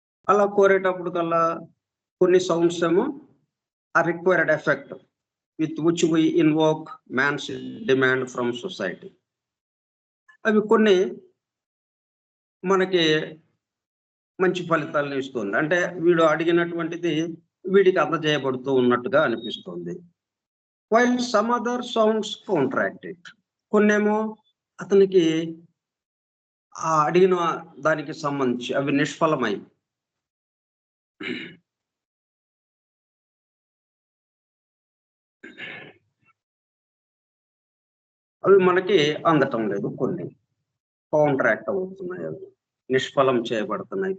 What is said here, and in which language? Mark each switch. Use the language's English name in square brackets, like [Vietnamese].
[Telugu] అలా కోరేటప్పుడు కల్లా కొన్ని సౌండ్స్ ఏమో ఆ [English] Required effect with which we invoke man's demand from society. [Telugu] అవి కొన్ని మనకి మంచి ఫలితాలను ఇస్తుంది. అంటే వీడు అడిగినటువంటిది వీడికి అందజేయబడుతూ ఉన్నట్టుగా అనిపిస్తుంది. [English] while some other sounds counteract it. [Telugu] కొన్నేమో అతనికి ఆ అడిగిన దానికి సంబంధించి అవి నిష్ఫలమై అవి మనకి అందటం లేదు, కొన్ని కాంట్రాక్ట్ అవుతున్నాయి, అవి నిష్ఫలం చేయబడుతున్నాయి.